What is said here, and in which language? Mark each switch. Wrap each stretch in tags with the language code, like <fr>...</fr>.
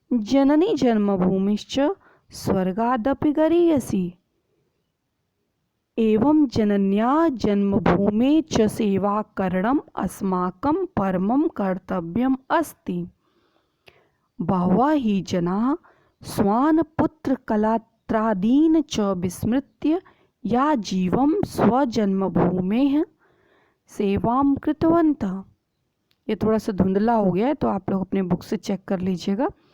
<sa>जननी जन्मभूमिश्च स्वर्गादपि गरीयसी। एवं जनन्या जन्मभूमे च सेवाकरणम् अस्माकं परमं कर्तव्यम् अस्ति। बहवः हि जनाः स्वान् पुत्रकलत्रादीन् च विस्मृत्य या जीवं स्वजन्मभूमेः सेवां कृतवन्तः।</sa> <hi>ये थोड़ा सा धुंधला हो गया है तो आप लोग अपने बुक से चेक कर लीजिएगा।</hi>